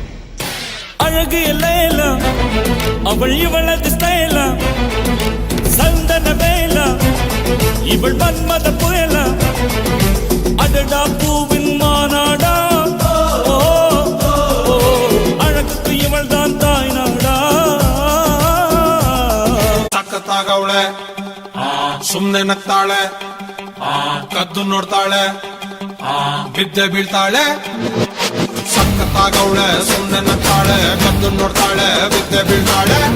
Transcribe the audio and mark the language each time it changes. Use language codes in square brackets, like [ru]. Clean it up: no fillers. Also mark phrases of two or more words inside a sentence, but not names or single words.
[ta] அழகு எல்லாம் அவள் இவளது ஸ்டைலா இவள் மன்மத புயலா அடடா பூவின் மானடா ஓ அழகுக்கு இவள் தான் தாய்நாடா [kn] ಸಖತ್ತಾಗವಳೆ ಸುಮ್ನೆ ನಗ್ತಾಳೆ ಕದ್ದು ನೋಡ್ತಾಳೆ ಬಿದ್ದೆ ಬೀಳ್ತಾಳೆ ಸಖತ್ತಾಗವಳೆ ಸುಮ್ನೆ ನಗ್ತಾಳೆ ಕದ್ದು ನೋಡ್ತಾಳೆ ಬಿದ್ದೆ ಬೀಳ್ತಾಳೆ